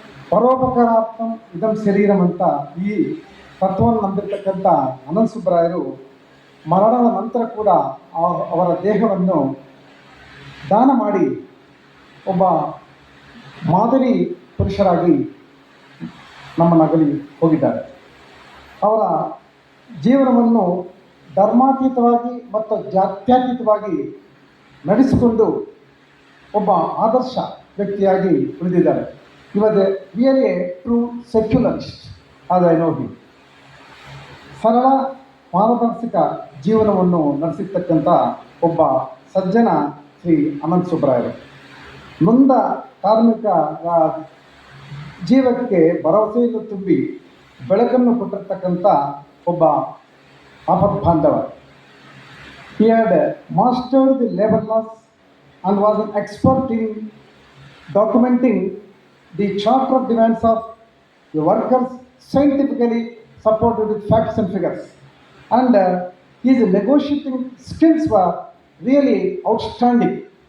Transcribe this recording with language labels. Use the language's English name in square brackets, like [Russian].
[Sanskrit] ಪರೋಪಕಾರಾರ್ಥಂ ಇದಂ ಶರೀರಂ [Kannada] ಅಂತ ಈ ತತ್ವವನ್ನು ನಂಬಿರ್ತಕ್ಕಂಥ ಅನಂತ ಸುಬ್ಬರಾಯರು ಮರಣದ ನಂತರ ಕೂಡ ಅವರ ದೇಹವನ್ನು ದಾನ ಮಾಡಿ ಒಬ್ಬ ಮಾದರಿ ಪುರುಷರಾಗಿ ನಮ್ಮನ್ನು ಅಗಲಿ ಹೋಗಿದ್ದಾರೆ. ಅವರ ಜೀವನವನ್ನು ಧರ್ಮಾತೀತವಾಗಿ ಮತ್ತು ಜಾತ್ಯತೀತವಾಗಿ ನಡೆಸಿಕೊಂಡು ಒಬ್ಬ ಆದರ್ಶ ವ್ಯಕ್ತಿಯಾಗಿ ಉಳಿದಿದ್ದಾರೆ. [English] He was really a true secularist, as I know him. [Kannada] ಸರಳ ಪಾರದರ್ಶಕ ಜೀವನವನ್ನು ನಡೆಸಿರ್ತಕ್ಕಂಥ ಒಬ್ಬ ಸಜ್ಜನ ಶ್ರೀ ಅನಂತ ಸುಬ್ಬರಾಯರು. ನೊಂದ ಕಾರ್ಮಿಕ ಜೀವಕ್ಕೆ ಭರವಸೆಯನ್ನು ತುಂಬಿ ಬೆಳಕನ್ನು ಕೊಟ್ಟಿರ್ತಕ್ಕಂಥ ಒಬ್ಬ ಆಪದ್ಬಾಂಧವ. [English] He had mastered the labor laws and was an expert in documenting the charter of demands of the workers, scientifically supported with facts and figures. And his negotiating skills were really outstanding.